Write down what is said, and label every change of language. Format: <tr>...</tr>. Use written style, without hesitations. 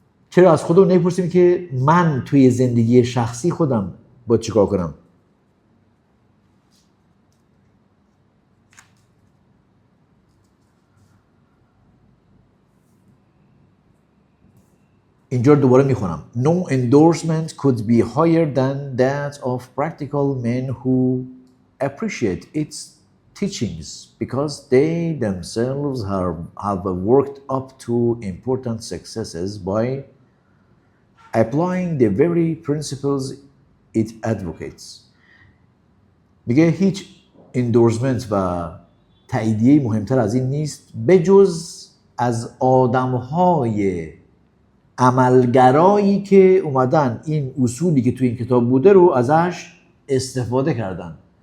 <fa>چرا از خودمون نمیپرسیم که من توی زندگی شخصی خودم باید چیکار کنم؟ اینجا دوباره میخونم.</fa> <en>No endorsement could be higher than that of practical men who appreciate its teachings because they themselves have worked up to important successes by applying the very principles it advocates.</en> <fa>میگه هیچ اندورسمنت و تاییدیه مهمتر از این نیست بجز از آدمهای عملگرایی که اومدن این اصولی که توی این کتاب بوده رو ازش استفاده کردن.</fa>